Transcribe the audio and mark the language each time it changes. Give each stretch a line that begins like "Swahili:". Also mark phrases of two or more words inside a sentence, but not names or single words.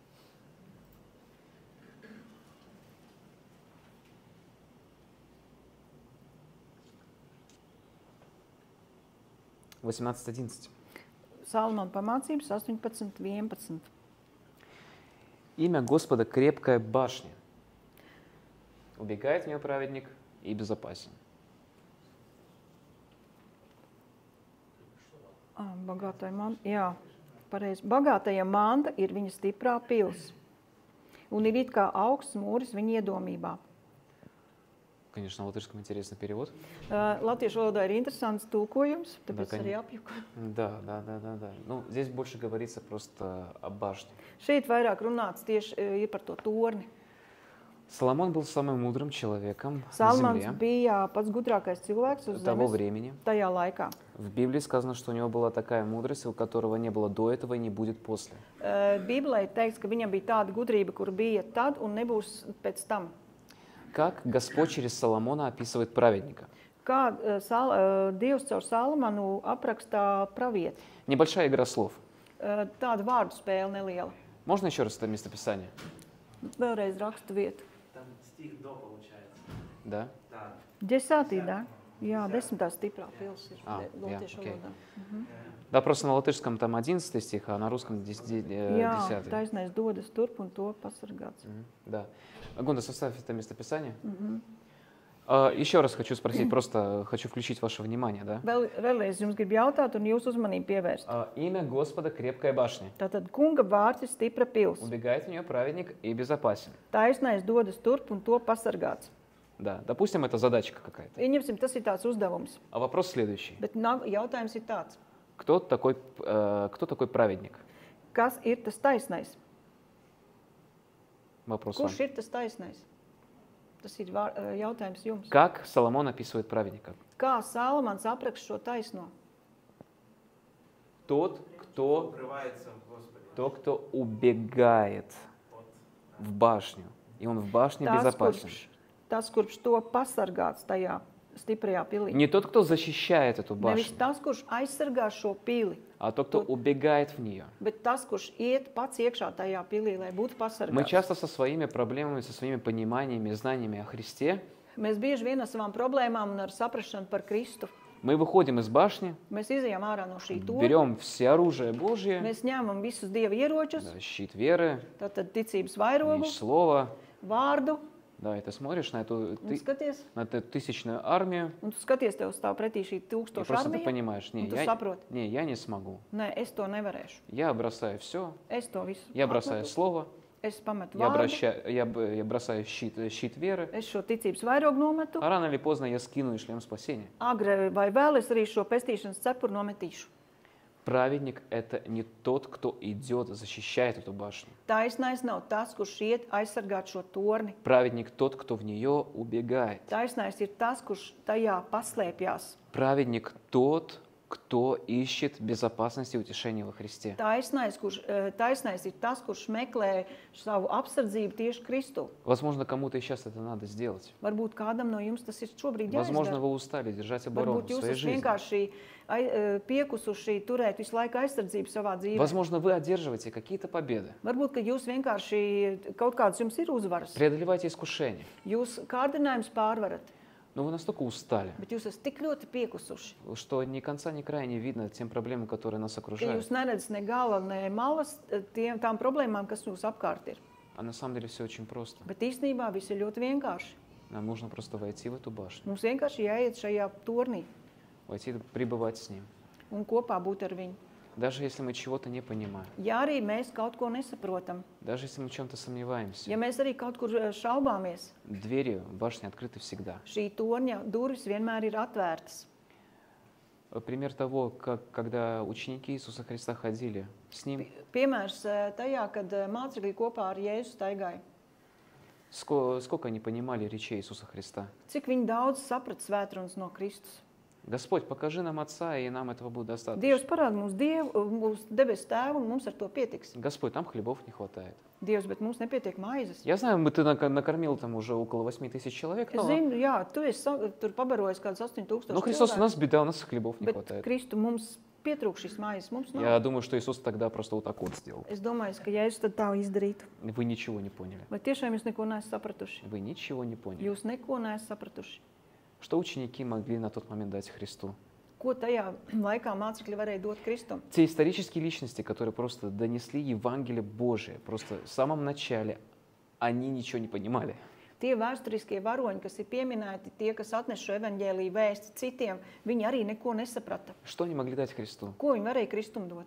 Latvian: — 18:11. Salamana pamācības 18:11.
Russian: Имя Господа крепкая башня. Убегает в нее праведник и безопасен.
Latvian: Jā, pareizi. Bagātajam manta ir viņa stiprā pils. Un ir it kā augsts mūris viņa iedomībā.
Russian: Конечно, на латышском интересный перевод.
Latvian: Latviešu valodā ir interesants tulkojums, tāpēc
Russian: Да,
Latvian: arī apjuku.
Russian: Да. Ну, здесь больше говорится просто о башне.
Latvian: Šeit vairāk runāts tieši ir par to torni.
Russian: Соломон был самым мудрым человеком на
Latvian: Salmans
Russian: земле
Latvian: bija pats gudrākais cilvēks uz
Russian: того
Latvian: zemes
Russian: времени.
Latvian: tajā laikā.
Russian: В Библии сказано, что у него была такая мудрость, у которого не было до этого и не будет после.
Latvian: Bībelē teikts, ka viņam bija tāda gudrība, kur bija tad un nebūs pēc tam.
Russian: Как Господь через Соломона описывает праведника?
Latvian: Kā Dievs caur Salamanu aprakstā pravieti.
Russian: Небольшая игра слов.
Latvian: Tāda vārdu spēle neliela.
Russian: Можно еще раз это местописание?
Latvian: Vēlreiz rakstu vietu.
Russian: Там стих до получается. Да? Да. Десятый, да?
Latvian: Jā, 10. stiprā pils ir Jā, latviešu okei. valodā.
Russian: Да, просто на латышском там 11 стих, а на русском 10.
Latvian: Jā, taisnais dodas turp un to pasargāts.
Russian: Да. Гунда, составь это местописание. Еще раз хочу спросить, просто хочу включить ваше внимание, да?
Latvian: Vēlreiz jums grib jautāt un jūsu uzmanību pievērst.
Russian: Имя Господа крепкая башня.
Latvian: Tātad kunga vārds ir stipra pils.
Russian: Убегает в нее праведник и безопасен.
Latvian: Taisnais dodas turp un to pasargāts.
Russian: Да, допустим, это задачка какая-то.
Latvian: Ieņemsim, tas ir tāds uzdevums.
Russian: А вопрос следующий.
Latvian: Bet jautājums ir tāds.
Russian: Кто такой праведник?
Latvian: Kas ir tas taisnais?
Russian: Вопрос вам.
Latvian: Kurš ir tas taisnais? Tas ir jautājums jums.
Russian: Как Соломон описывает праведника?
Latvian: Kā Salamans apraksta šo taisno?
Russian: Тот, кто Укрывается в Господе. кто убегает в башню. И он в башне безопасен.
Latvian: Tas, kurš to pasargāts tajā. stiprajā pilī.
Russian: Не тот, кто защищает эту
Latvian: Nevis
Russian: башню,
Latvian: tas, kurš aizsargā šo pili,
Russian: а тот, кто убегает в нее.
Latvian: bet tas, kurš iet pats iekšā tajā pilī, lai būtu
Russian: Мы
Latvian: pasargāts.
Russian: часто со своими проблемами, со своими пониманиями, знаниями о Христе,
Latvian: Mēs bieži vien ar savām problēmām un ar saprašanu par Kristu,
Russian: мы выходим из башни,
Latvian: mēs izejām ārā no šī torņa,
Russian: берем все оружие Божье,
Latvian: mēs ņemam visus Dieva ieročus,
Russian: да, щит веры,
Latvian: tātad ticības vairogu,
Russian: меч слова.
Latvian: vārdu,
Russian: Да, и ты смотришь на эту,
Latvian: un skaties,
Russian: на эту tысячную армию,
Latvian: un tu skaties, tev stāv pretī šī
Russian: и 1000 просто ты
Latvian: armija,
Russian: понимаешь,
Latvian: un tu saproti,
Russian: я не смогу.
Latvian: nē, es to nevarēšu,
Russian: Я бросаю все,
Latvian: es to visu
Russian: я бросаю
Latvian: atmetu,
Russian: слово,
Latvian: es pametu
Russian: я
Latvian: vārdu,
Russian: бросаю щит веры,
Latvian: es šo ticības vairogu nometu,
Russian: а рано или поздно я скину и шлем спасения.
Latvian: agri vai vēl es arī šo pestīšanas cepuru nometīšu.
Russian: Праведник – это не тот, кто идет, защищает эту башню.
Latvian: Taisnais nav tas, kurš iet aizsargāt šo torni.
Russian: Праведник – тот, кто в нее убегает.
Latvian: Taisnais ir tas, kurš tajā paslēpjās.
Russian: Праведник – тот, кто ищет безопасности и утешения во Христе.
Latvian: Taisnais ir tas, kurš meklē savu apsardzību tieši Kristu.
Russian: Возможно, кому-то и сейчас это надо сделать.
Latvian: Varbūt kādam no jums tas ir šobrīd
Russian: Возможно,
Latvian: jāizdara.
Russian: вы устали держать оборону в
Latvian: Varbūt jūs
Russian: своей
Latvian: esat
Russian: жизни.
Latvian: vienkārši piekusuši turēt visu laiku aizsardzību savā dzīvē.
Russian: Возможно, вы одерживаете какие-то победы.
Latvian: Varbūt, ka jūs vienkārši kaut kāds jums ir uzvaras.
Russian: Преодолеваете искушения.
Latvian: Jūs kārdinājums pārvarat,
Russian: Но вы настолько устали,
Latvian: bet jūs esat tik ļoti piekusuši,
Russian: что ни конца, ни края не видно тем проблемам, которые нас
Latvian: ka
Russian: окружают.
Latvian: jūs neredzat ne gala, ne malas tām problēmām, kas jūs apkārt ir.
Russian: А на самом деле все очень просто.
Latvian: Bet īstenībā viss ir ļoti vienkārši.
Russian: Нам нужно просто войти в эту башню,
Latvian: Mums vienkārši jāiet šajā tornī
Russian: войти, пребывать с Ним.
Latvian: un kopā būt ar viņu.
Russian: Даже если мы чего-то не понимаем,
Latvian: Ja arī mēs kaut ko nesaprotam,
Russian: даже если мы в чем-то сомневаемся,
Latvian: ja mēs arī kaut kur šaubāmies,
Russian: двери башни открыты всегда.
Latvian: šī torņa durvis vienmēr ir atvērtas.
Russian: Пример того, когда ученики Иисуса Христа ходили с Ним,
Latvian: Piemērs tajā, kad mācekļi kopā ar Jēzu staigāja.
Russian: сколько они понимали речей Иисуса Христа.
Latvian: Cik viņi daudz saprata svētrunas no Kristus.
Russian: Господь, покажи нам Отца, и нам этого будет достаточно.
Latvian: Dievs parāda mums Dievu, mūsu debesu tēvu, un mums ar to pietiks.
Russian: Господь, нам хлебов не хватает.
Latvian: Dievs, bet mums nepietiek maizes.
Russian: Я знаю, ты накормил там уже около 8 тысяч человек,
Latvian: Es zinu, jā, tu esi tur pabarojis kādus 8000
Russian: но Христос, у
Latvian: cilvēkus,
Russian: нас беда, у нас хлебов не
Latvian: bet
Russian: хватает.
Latvian: Kristu mums pietrūk šis maizes, mums nav.
Russian: Я думаю, что Иисус тогда просто вот так вот сделал.
Latvian: Es domāju, ka Jēzus tad tā izdarītu.
Russian: Вы ничего не поняли.
Latvian: Vai tiešām jūs neko neesat sapratuši?
Russian: Вы ничего не поняли.
Latvian: Jūs neko neesat sapratuši.
Russian: Что ученики могли на тот момент дать Христу?
Latvian: Ko tajā laikā mācekļi varēja dot Kristum?
Russian: Те исторические личности, которые просто донесли Евангелие Божие, просто в самом начале, они ничего не понимали.
Latvian: Tie vēsturiskie varoņi, kas ir pieminēti, tie, kas atnes šo evaņģēliju vēsti citiem, viņi arī neko nesaprata.
Russian: Что они могли дать Христу?
Latvian: Ko viņi varēja Kristum dot?